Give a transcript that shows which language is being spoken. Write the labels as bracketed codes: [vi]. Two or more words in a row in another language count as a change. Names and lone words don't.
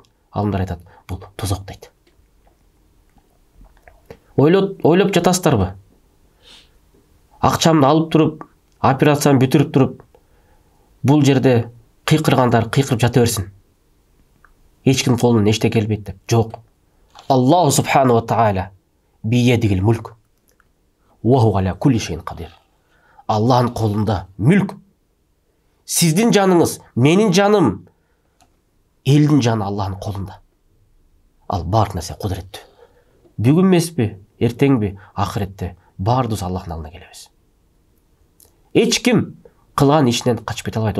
[ky] Алымдар айтат, бул тозок дейт. Ойлоп жатасыздарбы? Акчамды алып туруп, операцияны бүтүрүп туруп, бул жерде кыйкыргандар кыйкырып жата берсин. Эч ким колунан эчтеке келбейт деп. Жок. [ar] الله سبحانه وتعالى بيده الملك. وهو على كل شيء قدير. [ky] Аллахтын колунда мүлк. Сиздин жаныңыз, менин жаным, элдин жаны Аллахтын колунда. Ал бар нерсе кудуреттүү. Бүгүн эмеспи, эртеңби, акыретте баардыгыбыз Аллахтын алдына келебиз. Эч ким кылган ишинен качып кете албайт.